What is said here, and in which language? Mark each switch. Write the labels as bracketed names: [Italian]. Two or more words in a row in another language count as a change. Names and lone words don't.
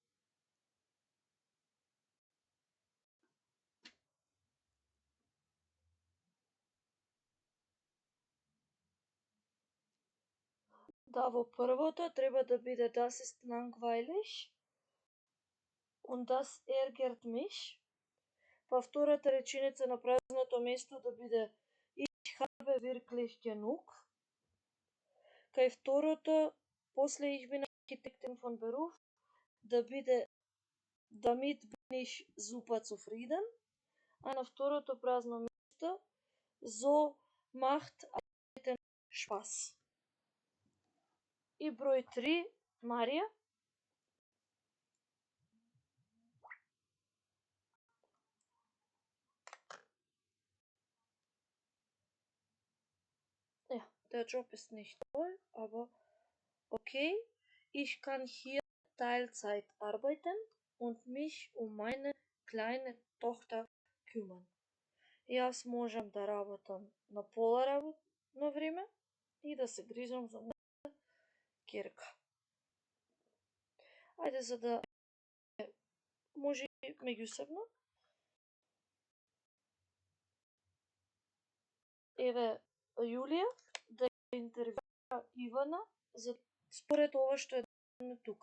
[Macedonian] Да, во првото треба да биде [German] das ist langweilig und das ärgert mich. [Macedonian] Во втората реченица на празното место да биде [German] ich habe wirklich genug. [Macedonian] Кај второто, после [German] ich bin Architektin von Beruf, [Macedonian] да биде [German] damit bin ich super zufrieden. [Macedonian] А на второто празно место [German] so macht arbeiten Spaß. [Macedonian] И број 3, Марија. [German] Ja, der Job ist nicht toll, aber okay. Ich kann hier Teilzeit arbeiten und mich um meine kleine Tochter kümmern. [Macedonian] Јас можам да работам на пола работно време и да се грижам за мојата ќерка. Ајде за да може и меѓусебно. Еве Јулија да интервјуира Ивана за според ова што е дадено тука.